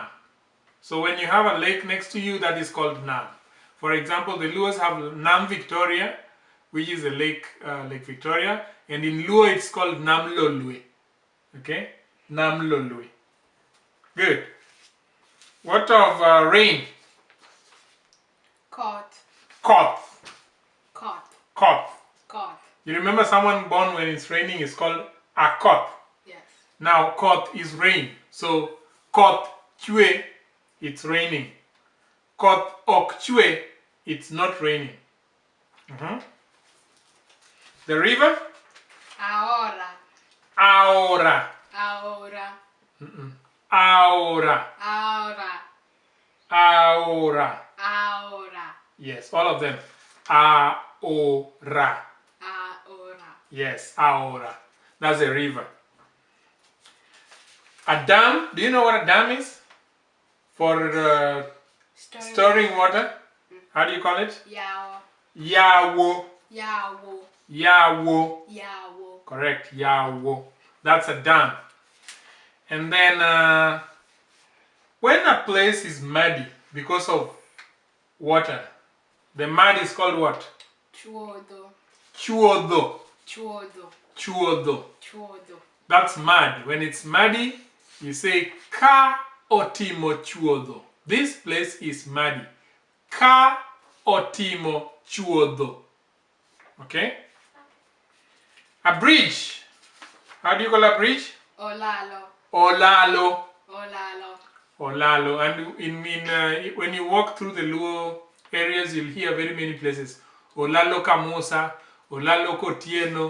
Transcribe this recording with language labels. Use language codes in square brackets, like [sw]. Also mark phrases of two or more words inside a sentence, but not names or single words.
[en] So when you have a lake next to you, that is called Nam. For example, the Luos have Nam Victoria, which is a lake, Lake Victoria. And in Luo, it's called Nam Lolwe. Okay? Nam Lolwe. Good. What of rain? [luo] Kot. Koth. Kot. Koth. Kot. [en] You remember someone born when it's raining is called a koth. Yes. Now koth is rain. So [luo] koth chue, [en] it's raining. [luo] Koth ok chue, [en] it's not raining. The river? [luo] Ahora. Ahora. Ahora. Ahora. Ahora. Ahora. Ahora. [en] Yes, all of them. [luo] Ahora. Ahora. [en] Yes, ahora. That's a river. A dam. Do you know what a dam is? For storing water. How do you call it? [luo] Yao. Yawo. Yawo. Yawo. Yawo. [en] Correct. Yawo. That's a dam. And then when a place is muddy because of water, the mud is called what? [luo] Chuodo. Chuodo. Chuodo. Chuodo. Chuodo. [en] That's mud. When it's muddy, you say [luo] ka otimo chuodo. [en] This place is muddy. [luo] Ka otimo chuodo. [en] Okay? A bridge. How do you call a bridge? [luo] Olalo. Olalo. Olalo. Olalo. [en] And when you walk through the Luo areas, you'll hear very many places. Olaloka Musa, Olaloko Tieno.